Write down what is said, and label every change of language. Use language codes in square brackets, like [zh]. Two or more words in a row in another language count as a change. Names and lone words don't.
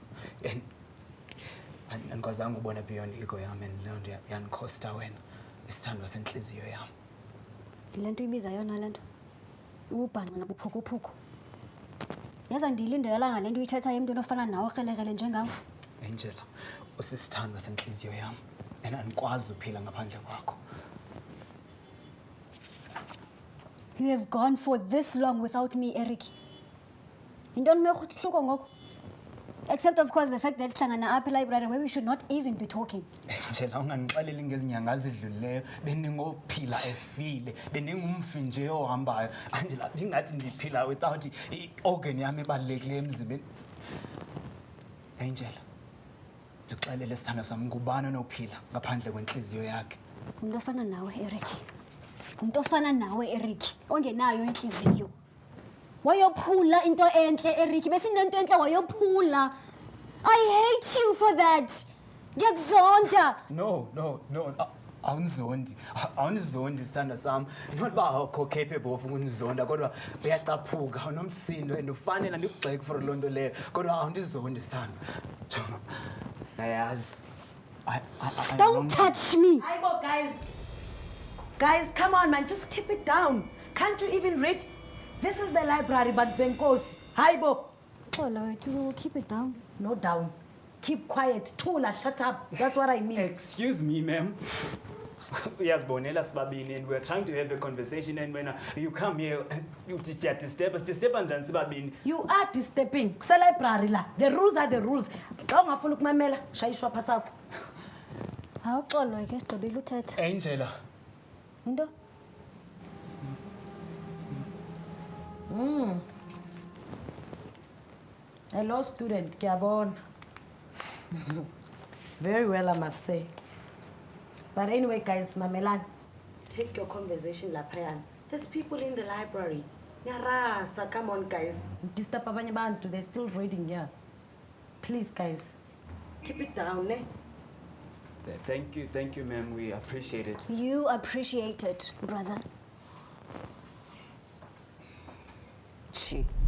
[xh] Andikwazanga ubona [en] beyond ego [xh] yam and loo nto yandikhosta wena isithandwa sentliziyo yam. Yile nto ibiza yona le nto ububhanqa nobuphukuphuku. Yaza ndiyilindela ngale nto uyithethayo emntwini ofana nawe okrelekrele njengawe. Angela, usisithandwa sentliziyo yam and andikwazi uphila ngaphandle kwakho. [en] You have gone for this long without me, Eric. [xh] Yintoni mehluko ngoku? [en] Except of course the fact that [xh] sihlangana apha [en] library where we should not even be talking. [xh] Angela, ungandixeleli ngezinyanga ezidlulileyo bendingophila efile bendingumfi nje ohambayo. Angela, ndingathi ndiphila without i-organ yam ebalulekileyo emzimbeni. Angela, ndixelele sithando sam, ngubani onophila ngaphandle kwentliziyo yakhe? Ngumntu ofana nawe, Eric. Ngumntu ofana nawe, Eric, ongenayo intliziyo. Wayophula into entle, Eric. Besinento entle wayophula. [en] I hate you for that. Ndiyakuzonda. No. [xh] Awunizondi sithando sam. Not uba awukho capable of ukunizonda kodwa uyacaphuka unomsindo and ufanele ndikugxeke for loo nto leyo kodwa awundizondi sithando. Yayazi. [en] Don't touch me. Aibo, guys. Guys, come on, man. Just keep it down. Can't you even read? This is the library, but Benkosi. [xh] Aibo. [en] Oh, Lord, to keep it down. No down. Keep quiet. Tula, shut up. That's what I mean. Excuse me, ma'am. [xh] Uyazibonela sibabini [en] and we're trying to have a conversation and when you come here you disturb [xh] njani sibabini. [en] You are disturbing. [xh] Kuse library la. [en] The rules are the rules. [xh] Xa ungafuna ukumamela, shayishwa phasapho. Awuxolwe ke sigqibile uthetha. Angela. Into? [en] Hello, student. Kiabon. Very well, I must say. But anyway, guys, Mamelan, take your conversation, Lapayan. There's people in the library. Nyarasa, come on, guys. Disturb abanye bantu. They're still reading here. Please, guys, keep it down, eh? Thank you, ma'am. We appreciate it. You appreciate it, brother. Gee.